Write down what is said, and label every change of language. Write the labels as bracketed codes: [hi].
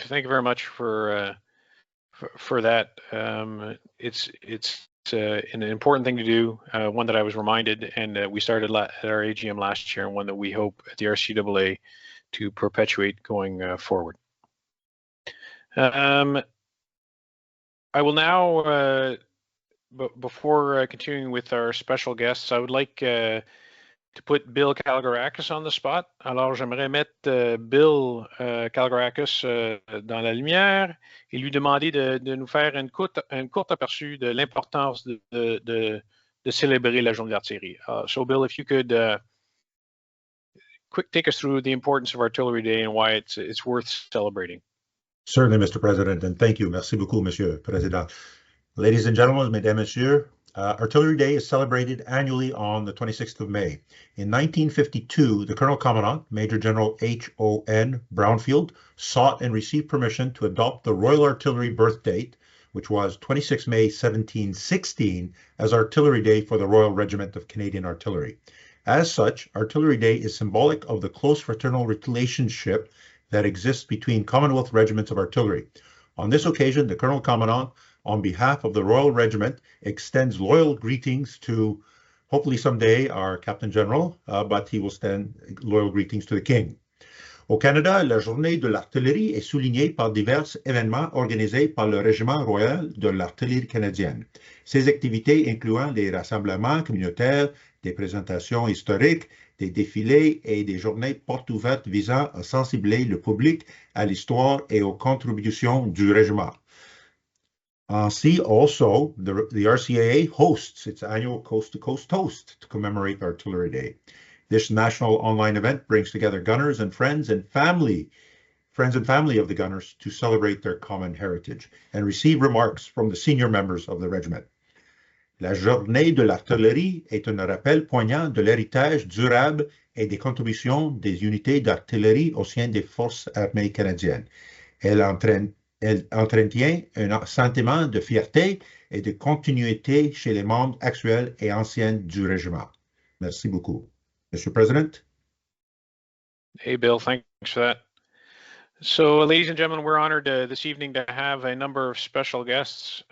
[en] Thank you very much for that. It's an important thing to do, one that I was reminded, and we started at our AGM last year, and one that we hope at the RCAA to perpetuate going forward. I will now, before continuing with our special guests, I would like to put Bill Kalogerakis on the spot. [fr] Alors, j'aimerais mettre Bill Kalogerakis dans la lumière et lui demander de nous faire une courte aperçu de l'importance de célébrer la journée d'artillerie. [en] So, Bill, if you could take us through the importance of Artillery Day and why it's worth celebrating. Certainly, Mr. President, and thank you. [fr] Merci beaucoup, Monsieur Président. [en] Ladies and gentlemen, [fr] mesdames, messieurs, [en] Artillery Day is celebrated annually on the 26th of May. In 1952, the Colonel Commandant, Major General H.O.N. Brownfield, sought and received permission to adopt the Royal Artillery birth date, which was 26 May 1716, as Artillery Day for the Royal Regiment of Canadian Artillery. As such, Artillery Day is symbolic of the close fraternal relationship that exists between Commonwealth regiments of artillery. On this occasion, the Colonel Commandant, on behalf of the Royal Regiment, extends loyal greetings to, hopefully someday, our Captain General, but he will send loyal greetings to the King. [fr] Au Canada, la journée de l'artillerie est soulignée par divers événements organisés par le Régiment royal de l'artillerie canadienne. Ces activités incluant des rassemblements communautaires, des présentations historiques, des défilés et des journées portes ouvertes visant à sensibiliser le public à l'histoire et aux contributions du régiment. [en] See also, the RCAA hosts its annual Coast-to-Coast Toast to commemorate Artillery Day. This national online event brings together gunners and friends and family of the gunners to celebrate their common heritage and receive remarks from the senior members of the regiment. [fr] La journée de l'artillerie est un rappel poignant de l'héritage durable et des contributions des unités d'artillerie au sein des forces armées canadiennes. Elle entretient un sentiment de fierté et de continuité chez les membres actuels et anciens du régiment. Merci beaucoup. [en] Mr. President. Hey, Bill, thanks for that. So, ladies and gentlemen, we're honored this evening to have a number of special guests.